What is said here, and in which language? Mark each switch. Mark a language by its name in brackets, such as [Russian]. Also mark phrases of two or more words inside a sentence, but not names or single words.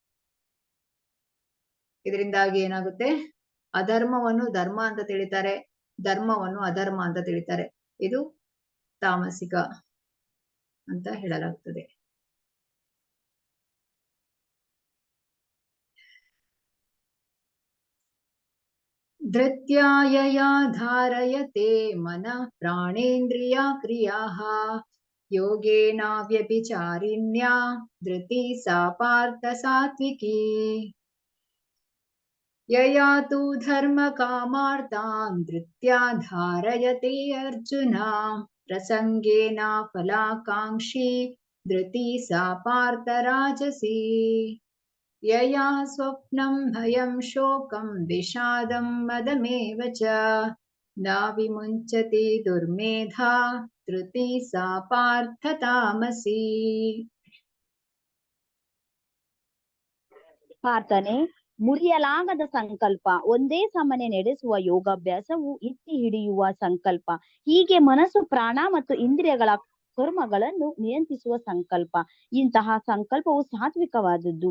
[Kannada] ಇದರಿಂದಾಗಿ ಏನಾಗುತ್ತೆ, ಅಧರ್ಮವನ್ನು ಧರ್ಮ ಅಂತ ತಿಳಿತಾರೆ, ಧರ್ಮವನ್ನು ಅಧರ್ಮ ಅಂತ ತಿಳಿತಾರೆ. ಇದು ತಾಮಸಿಕ ಅಂತ ಹೇಳಲಾಗ್ತದೆ. [Sanskrit] ಧೃತ್ಯಾಯಯಾ ಧಾರಯತೆ ಮನಃ ಪ್ರಾಣೇಂದ್ರಿಯ ಕ್ರಿಯಾಃ ಯೋಗೇನ ವ್ಯಭಿಚಾರಿಣ್ಯಾ ಧೃತಿ ಸಾ ಪಾರ್ಥ ಸಾತ್ವಿಕಿ ಯಯಾ ತು ಧರ್ಮ ಕಾಮಾರ್ಥಾನ್ ಧೃತ್ಯಾ ಧಾರಯತೆ ಅರ್ಜುನ ಪ್ರಸಂಗೇನ ಫಲಾಕಾಂಕ್ಷಿ ಧೃತಿ ಸಾ ಪಾರ್ಥ ರಾಜಸಿ ಯಯಾ ಸ್ವಪ್ನಂ ಭಯಂ ಶೋಕಂ ವಿಷಾದಂ ಮದಮೇವ ಚ ನ ವಿಮುಂಚತಿ ದುರ್ಮೇಧಾ ಧೃತಿ ಸಾ ಪಾರ್ಥ ತಾಮಸಿ. [Kannada] ಪಾರ್ಥನೆ, ಮುರಿಯಲಾಗದ ಸಂಕಲ್ಪ, ಒಂದೇ ಸಮನೆ ನಡೆಸುವ ಯೋಗಾಭ್ಯಾಸವು ಎತ್ತಿ ಹಿಡಿಯುವ ಸಂಕಲ್ಪ, ಹೀಗೆ ಮನಸ್ಸು, ಪ್ರಾಣ ಮತ್ತು ಇಂದ್ರಿಯಗಳ ಕರ್ಮಗಳನ್ನು ನಿಯಂತ್ರಿಸುವ ಸಂಕಲ್ಪ, ಇಂತಹ ಸಂಕಲ್ಪವು ಸಾತ್ವಿಕವಾದದ್ದು.